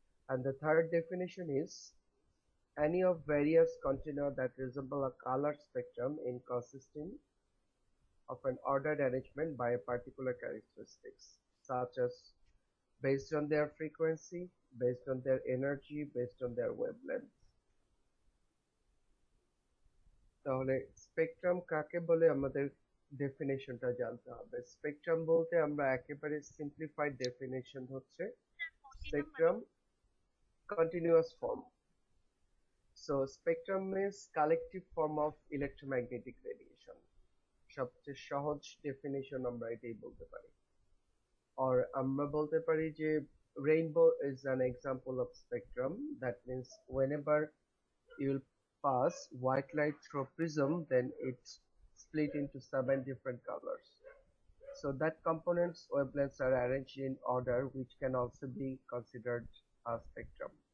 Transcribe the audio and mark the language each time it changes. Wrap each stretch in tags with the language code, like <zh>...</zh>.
<en>And the third definition is any of various continua that resemble a color spectrum in consisting of an ordered arrangement by a particular characteristics, such as based on their frequency, based on their energy, based on their wavelength.</en> <bn>তাহলে spectrum কাকে বলে আমাদের ডেফিনেশনটা জানতে হবে। Spectrum বলতে আমরা একেবারে simplified definition হচ্ছে spectrum</bn> <en>continuous form. So spectrum is collective form of electromagnetic radiation.</en> <bn>সবচেয়ে সহজ ডেফিনেশন আমরা এটাই বলতে পারি।</bn> <en>Or</en> <bn>আমরা বলতে পারি যে</bn> <en>rainbow is an example of spectrum. That means whenever you will pass white light through a prism, then it's split into 7 different colors. So that components wavelengths are arranged in order, which can also be considered a spectrum.</en>